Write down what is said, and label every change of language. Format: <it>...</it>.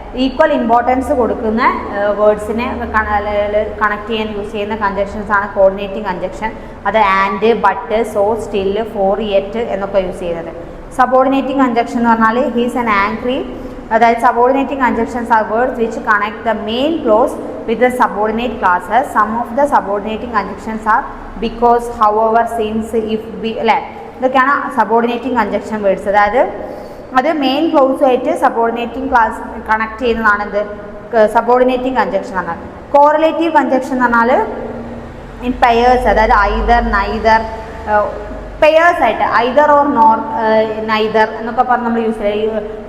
<ml>Equal importance കൊടുക്കുന്ന വേർഡ്സിനെ connect ചെയ്യാൻ use ചെയ്യുന്ന കൺജക്ഷൻസ് ആണ് കോർഡിനേറ്റിംഗ് കൺജക്ഷൻ. അത് and, but, so, still, four, yet എന്നൊക്കെ യൂസ് ചെയ്യുന്നത്. സബോർഡിനേറ്റിംഗ് കൺജക്ഷൻ എന്ന് പറഞ്ഞാൽ</ml> <en>He's an angry. അതായത് subordinating conjunctions are words which connect the main clause with the subordinate clauses. Some of the subordinating conjunctions are because, however, since, if, be</en> <ml>അല്ലേ, ഇതൊക്കെയാണ് subordinating congestion words. അതായത് അത് main ക്ലോസുമായിട്ട് subordinating class connect ചെയ്യുന്നതാണ് എന്ത് subordinating congestion എന്ന് പറഞ്ഞാൽ. Correlative congestion എന്ന് പറഞ്ഞാൽ ഇൻ പെയേഴ്സ്, അതായത് ഐദർ, നൈദർ, പെയേഴ്സ് ആയിട്ട് ഐദർ ഓർ നോർ, നൈദർ എന്നൊക്കെ പറഞ്ഞ് നമ്മൾ യൂസ് ചെയ്യുക.</ml>